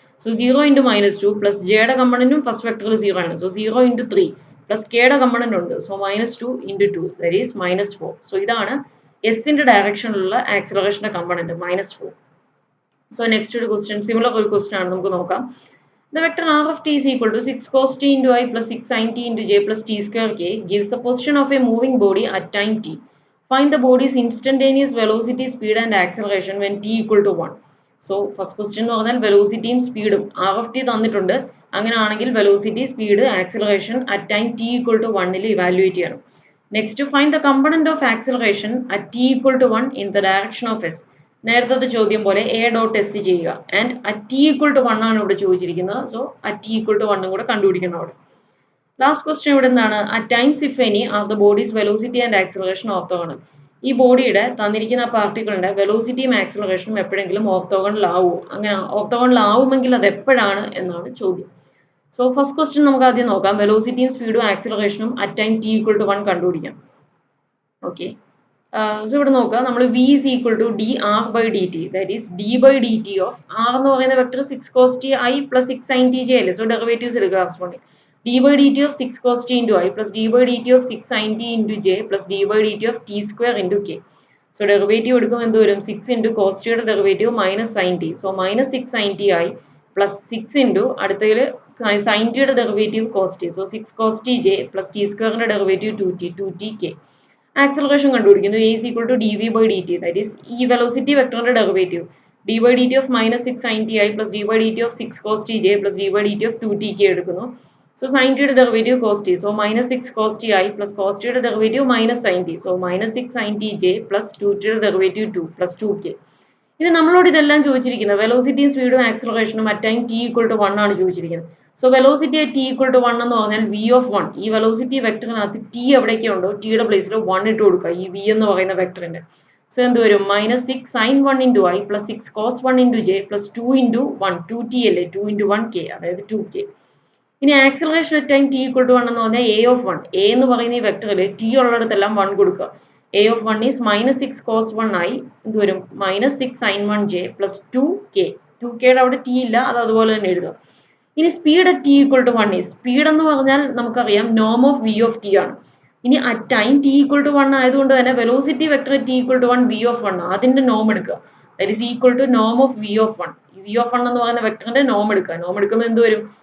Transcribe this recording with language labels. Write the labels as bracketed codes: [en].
[ml] So 0 into -2 plus ജെയുടെ കമ്പണന്റും first വെക്ടറിൽ 0 ആണ്. So 0 into 3 plus കെയുടെ കമ്പണന്റ് ഉണ്ട്. So -2 into 2 that is -4. So ഇതാണ് എസിന്റെ ഡയറക്ഷനിലുള്ള ആക്സിലറേഷന്റെ കമ്പണന്റ് -4. സോ നെക്സ്റ്റ് ഒരു ക്വസ്റ്റ്യൻ, സിമിലർ ഒരു ക്വസ്റ്റ്യൻ ആണ്, നമുക്ക് നോക്കാം. [en] The vector r of t is equal to 6 cos t into I plus 6 sin t into j plus t square k gives the position of a moving body at time t. Find the body's instantaneous velocity, speed and acceleration when t equal to 1. [ml] So first question എന്ന് പറഞ്ഞാൽ വെലോസിറ്റിയും സ്പീഡും R of T തന്നിട്ടുണ്ട്. അങ്ങനെയാണെങ്കിൽ velocity, speed, acceleration at time T equal to 1 evaluate ചെയ്യണം. [en] Next find the component of acceleration at t equal to 1 in the direction of S. [ml] നേരത്തെ ചോദ്യം പോലെ A dot S ചെയ്യുക. And at T equal to 1 ആണ് ഇവിടെ ചോദിച്ചിരിക്കുന്നത്. So at T equal to 1 കൂടെ കണ്ടുപിടിക്കണം അവിടെ. ലാസ്റ്റ് ക്വസ്റ്റ്യൻ ഇവിടെ എന്താണ്? [en] At times if any are the bodies velocity and acceleration orthogonal. [ml] ഈ ബോഡിയുടെ തന്നിരിക്കുന്ന പാർട്ടിക്കിളിന്റെ വെലോസിറ്റിയും ആക്സിലറേഷനും എപ്പോഴെങ്കിലും ഓർത്തോഗണൽ ആവുമോ? അങ്ങനെ ഓർത്തോഗണൽ ആവുമെങ്കിൽ അത് എപ്പോഴാണ് എന്നാണ് ചോദ്യം. സോ ഫസ്റ്റ് ക്വസ്റ്റ്യൻ നമുക്ക് ആദ്യം നോക്കാം. വെലോസിറ്റിയും സ്പീഡും ആക്സിലറേഷനും at time T equal to 1 കണ്ടുപിടിക്കാം. ഓക്കെ, സോ ഇവിടെ നോക്കുക, നമ്മൾ [en] v is equal to dr by dt, that is d by dt of r [ml] എന്ന് പറയുന്ന vector 6 cos t I plus 6 sin t j അല്ലേ. സോ ഡെറിവേറ്റീവ്സ് എടുക്കുക corresponding. [en] d by dt of 6 cos t into I plus d by dt of 6 sin t into j plus d by dt of t square into k. [ml] So derivative എടുക്കുമ്പോൾ എന്ത് വരും? 6 into cos ടിയുടെ derivative minus sine t. So -6 sin t I plus 6 into അടുത്തതിൽ sign ടിയുടെ derivative cos T. So 6 cos t j plus T സ്ക്വയറിന്റെ derivative 2t k. Acceleration കണ്ടുപിടിക്കുന്നു. [en] a is equal to dv by dt, that is [ml] ഈ velocity വെക്ടറിന്റെ derivative [en] d by dt of -6 sin t I plus d by dt of 6 cos t j plus d by dt of 2tk എടുക്കുന്നു. [ml] So sine ടിയുടെ derivative cos T. So -6 cos t I plus cos ടിയുടെ derivative -sin t. So -6 sin t j plus 2tയുടെ derivative 2 plus 2k. ഇനി നമ്മളോട് ഇതെല്ലാം ചോദിച്ചിരിക്കുന്നത് വെലോസിറ്റിയും സ്പീഡും ആക്സിലറേഷനും at time t equal to 1 ആണ് ചോദിച്ചിരിക്കുന്നത്. So velocity at t equal to 1 എന്ന് പറഞ്ഞാൽ v ഓഫ് 1. ഈ വെലോസിറ്റി വെക്ടറിനകത്ത് t എവിടേക്കോ ഉണ്ടോ ടിയുടെ പ്ലേസിൽ 1 ഇട്ട് കൊടുക്കുക ഈ v എന്ന് പറയുന്ന വെക്ടറിന്റെ. സോ എന്ത് വരും? -6 sin 1 into I plus 6 cos 1 into j plus 2 into 1 2t അല്ലേ, 2 ഇൻറ്റു 1k അതായത് 2k. ഇനി acceleration at time t equal to 1 എന്ന് പറഞ്ഞാൽ a ഓഫ് 1. a എന്ന് പറയുന്ന ഈ വെക്ടറിൽ t ഉള്ളിടത്തെല്ലാം 1 കൊടുക്കുക. [en] a of 1 is -6 cos 1 I [ml] എന്ത് വരും? [en] -6 sin 1 j plus 2k. [ml] 2kയുടെ അവിടെ t ഇല്ല, അത് അതുപോലെ തന്നെ എഴുതുക. ഇനി speed at t equal to 1 is, speed എന്ന് പറഞ്ഞാൽ നമുക്കറിയാം നോം ഓഫ് v ഓഫ് t ആണ്. ഇനി at time t equal to 1 ആയതുകൊണ്ട് തന്നെ velocity vector t equal to 1 v of 1 അതിന്റെ നോം എടുക്കുക. That is equal to Noam of v of 1. v of 1 എന്ന് പറയുന്ന വെക്ടറിന്റെ നോം എടുക്കുക. നോം എടുക്കുമ്പോൾ എന്ത് വരും?